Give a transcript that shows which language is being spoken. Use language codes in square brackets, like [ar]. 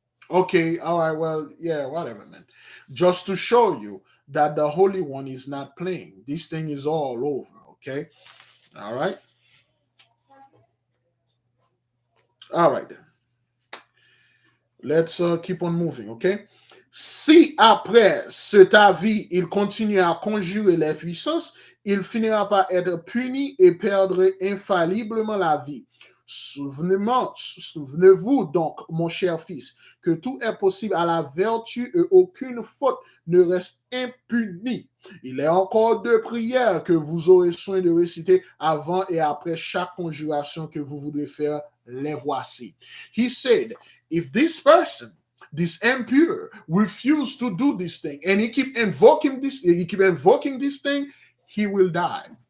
[en] Okay, all right, well, yeah, whatever, man. Just to show you that the Holy One is not playing. This thing is all over, okay? All right? All right, then. Let's keep on moving, okay? [fr] Si après cet avis, il continue à conjurer les puissances, il finira par être puni et perdre infailliblement la vie. Souvenez-vous donc, mon cher fils, que tout est possible à la vertu et aucune faute ne reste impunie. Il est encore 2 prières que vous aurez soin de réciter avant et après chaque conjuration que vous voudrez faire. Les voici. [en] He said, if this person, this impure, refuse to do this thing, and he keep invoking this thing, he will die.